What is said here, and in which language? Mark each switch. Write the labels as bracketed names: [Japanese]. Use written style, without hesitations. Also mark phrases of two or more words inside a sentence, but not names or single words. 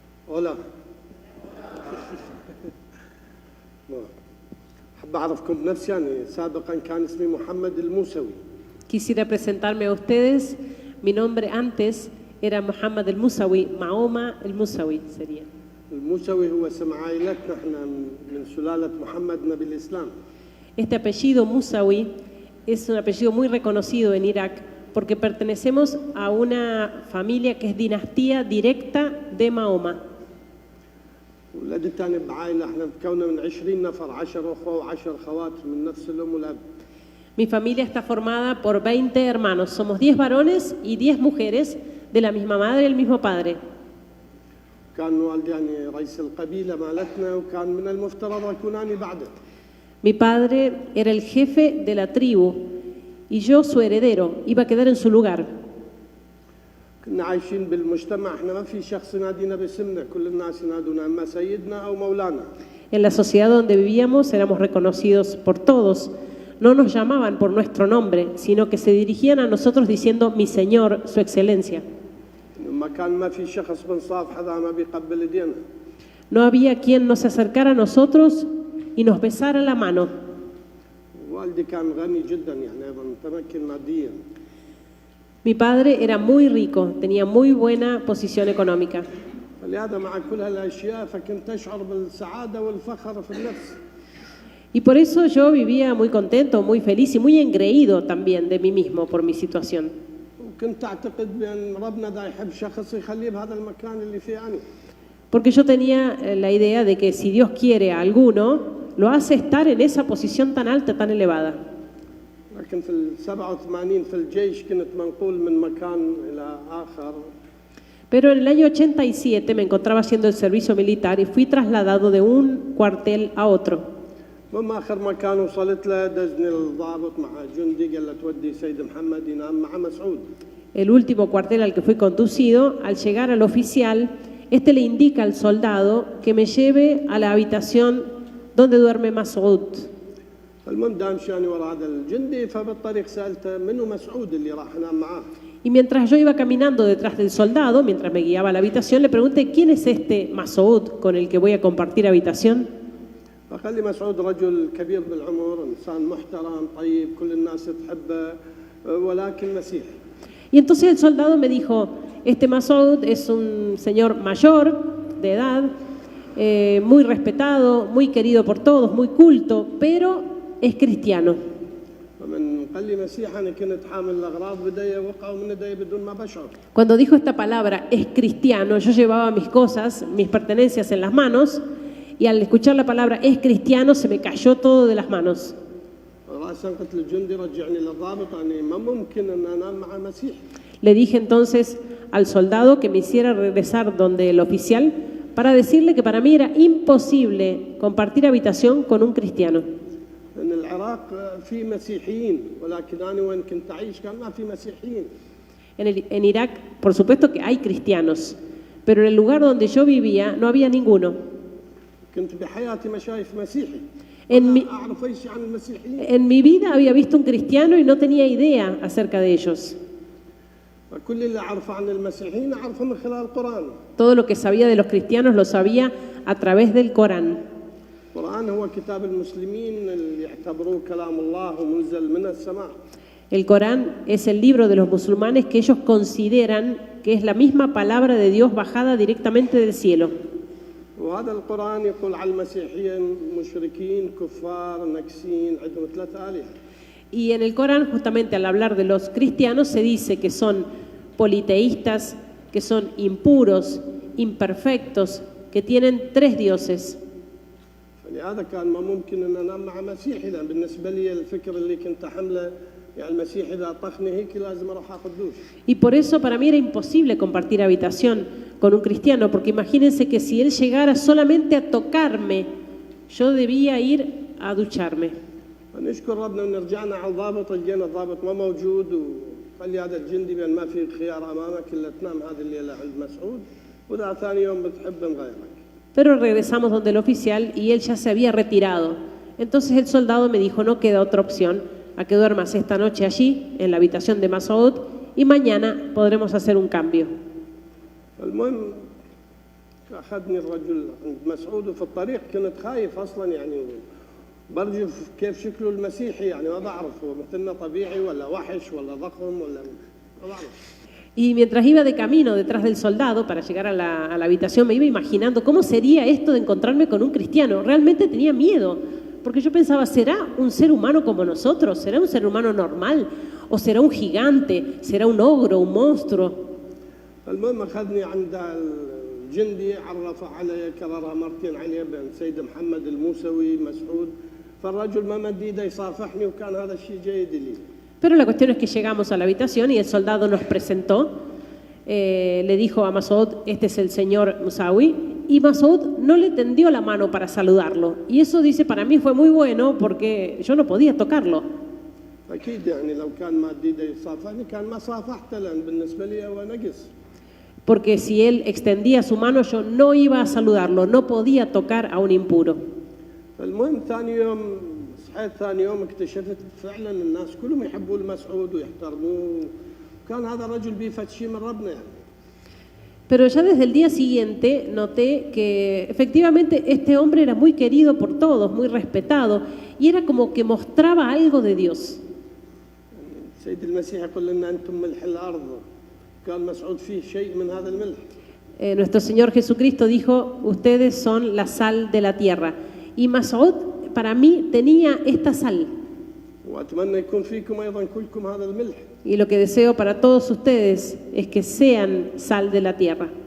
[Spanish] Hola. [Arabic] أحب أعرفكم بنفسي يعني سابقا كان اسمي محمد الموسوي. [Spanish] Quisiera presentarme a ustedes. Mi nombre antes era Muhammad el-Musawi, Mahoma el-Musawi sería. [Arabic] الموسوي هو اسم عائلتنا احنا من سلالة محمد نبي الإسلام. [Spanish] Este apellido Musawi es un apellido muy reconocido en Irak porque pertenecemos a una familia que es dinastía directa de Mahoma. [Arabic] ولدت أنا بعائلة احنا متكونة من 20 نفر 10 أخوة و10 أخوات من نفس الأم والأب. [Spanish] Mi familia está formada por 20 hermanos. Somos 10 varones y 10 mujeres de la misma madre y el mismo padre. [Arabic] كان والدي يعني رئيس القبيلة مالتنا وكان من المفترض أكون أنا بعده. [Spanish] Mi padre era el jefe de la tribu y yo su heredero, iba a quedar en su lugar. [Arabic] كنا عايشين بالمجتمع احنا ما في شخص ينادينا باسمنا كل الناس ينادونا اما سيدنا او مولانا. [Spanish] En la sociedad donde vivíamos éramos reconocidos por todos. No nos llamaban por nuestro nombre, sino que se dirigían a nosotros diciendo mi señor, su excelencia. [Arabic] ما كان ما في شخص بنصافح هذا ما بيقبل ايدينا. [Spanish] No había quien nos acercara a nosotros y nos besara la mano. [Arabic] والدي كان غني جدا يعني ايضا متمكن ماديا. [Spanish] Mi padre era muy rico, tenía muy buena posición económica. [Arabic] فلهذا مع كل هالاشياء فكنت اشعر بالسعاده والفخر في النفس. [Spanish] Y por eso yo vivía muy contento, muy feliz y muy engreído también de mí mismo por mi situación. [Arabic] وكنت اعتقد بان ربنا دا يحب شخص يخليه بهذا المكان اللي فيه انا. [Spanish] Porque yo tenía la idea de que si Dios quiere a alguno, lo hace estar en esa posición tan alta, tan elevada. [Arabic] لكن في 87 في الجيش كنت منقول من مكان الى اخر. [Spanish] Pero en el año 87 me encontraba haciendo el servicio militar y fui trasladado de un cuartel a otro. [Arabic] وما اخر مكان وصلت له دزني الضابط مع جندي قال له تودي سيد محمد ينام مع مسعود. [Spanish] El último cuartel al que fui conducido, al llegar al oficial, este le indica al soldado que me lleve a la habitación donde duerme Mas'ud. [Arabic] المهم دام شاني ورا هذا الجندي فبالطريق سالته منو مسعود اللي راح انام معاه. [Spanish] Y mientras yo iba caminando detrás del soldado, mientras me guiaba a la habitación, le pregunté quién es este Mas'ud con el que voy a compartir habitación. [Arabic] فقال لي مسعود رجل كبير بالعمر انسان محترم طيب كل الناس تحبه ولكن مسيحي. [Spanish] Y entonces el soldado me dijo, este Mas'ud es un señor mayor de edad, muy respetado, muy querido por todos, muy culto, pero es cristiano. [Arabic] فمن قال لي مسيحي انا كنت حامل الاغراض بدي وقعوا من يدي بدون ما بشعر. [Spanish] Cuando dijo esta palabra, es cristiano, yo llevaba mis cosas, mis pertenencias en las manos, y al escuchar la palabra es cristiano se me cayó todo de las manos. [Arabic] راسا قلت للجندي رجعني للضابط اني ما ممكن ان انام مع مسيحي. [Spanish] Le dije entonces al soldado que me hiciera regresar donde el oficial para decirle que para mí era imposible compartir habitación con un cristiano. [Arabic] لأن العراق في مسيحيين ولكن أنا وين كنت أعيش كان ما في مسيحيين. [Spanish] En Irak, por supuesto que hay cristianos, pero en el lugar donde yo vivía no había ninguno. [Arabic] كنت بحياتي ما شايف مسيحي. أعرف أي شيء عن المسيحيين. [Spanish] En mi vida había visto un cristiano y no tenía idea acerca de ellos. [Arabic] كل اللي أعرفه عن المسيحيين أعرفه من خلال القرآن. [Spanish] Todo lo que sabía de los cristianos lo sabía a través del Corán. [Arabic] القرآن هو كتاب المسلمين اللي يعتبروه كلام الله ومنزل من السماء. [Spanish] El Corán es el libro de los musulmanes que ellos consideran que es la misma palabra de Dios bajada directamente del cielo. [Arabic] وهذا القرآن يقول على المسيحيين مشركين كفار نكسين عندهم 3 آلهة. [Spanish] Y en el Corán, justamente al hablar de los cristianos, se dice que son politeístas, que son impuros, imperfectos, que tienen 3 dioses. [Arabic] فلهذا كان ما ممكن ان انام مع مسيحي لان بالنسبه لي الفكر اللي كنت حمله يعني المسيحي اذا طخني هيك لازم اروح اخذ دوش. [Spanish] Y por eso para mí era imposible compartir habitación con un cristiano, porque imagínense que si él llegara solamente a tocarme, yo debía ir a ducharme. [Arabic] نشكر ربنا ان رجعنا على الضابط لقينا الضابط ما موجود وقال لي هذا الجندي بان ما في خيار امامك الا تنام هذه الليله عند مسعود واذا ثاني يوم بتحب نغيرك. [Spanish] Pero regresamos donde el oficial y él ya se había retirado. Entonces el soldado me dijo, no queda otra opción a que duermas esta noche allí, en la habitación de Mas'ud, y mañana podremos hacer un cambio. المهم أخذني الرجل عند مسعود وفي الطريق كنت خايف أصلا يعني برجف كيف شكله المسيحي يعني ما بعرف هو مثلنا طبيعي ولا وحش ولا ضخم ولا ما بعرف. Y mientras iba de camino detrás del soldado para llegar a la habitación, me iba imaginando cómo sería esto de encontrarme con un cristiano. Realmente tenía miedo, porque yo pensaba, ¿será un ser humano como nosotros? ¿Será un ser humano normal? ¿O será un gigante? ¿Será un ogro, un monstruo? [Arabic] المهم أخذني عند الجندي عرف علي كررها مرتين علي بين سيد محمد الموسوي مسعود فالرجل ما مد ايده يصافحني وكان هذا الشيء جيد لي. [Spanish] Pero la cuestión es que llegamos a la habitación y el soldado nos presentó, le dijo a Masoud, este es el señor Musawi, y Masoud no le tendió la mano para saludarlo. Y eso, dice, para mí fue muy bueno porque yo no podía tocarlo. [Arabic] أكيد يعني لو كان ما مد ايده يصافحني كان ما صافحته لأن بالنسبة لي هو نقص. [Spanish] Porque si él extendía su mano, yo no iba a saludarlo, no podía tocar a un impuro. [Arabic] المهم ثاني يوم صحيت ثاني يوم اكتشفت فعلا الناس كلهم يحبون مسعود ويحترموه كان هذا الرجل بيفت شيء من ربنا يعني. [Spanish] Pero ya desde el día siguiente noté que efectivamente este hombre era muy querido por todos, muy respetado, y era como que mostraba algo de Dios. [Arabic] سيد المسيح يقول لنا أنتم ملح الأرض كان مسعود فيه شيء من هذا الملح. [Spanish] Nuestro Señor Jesucristo dijo, ustedes son la sal de la tierra. Y Masoud, para mí, tenía esta sal. [Arabic] وأتمنى يكون فيكم أيضا كلكم هذا الملح. [Spanish] Y lo que deseo para todos ustedes es que sean sal de la tierra.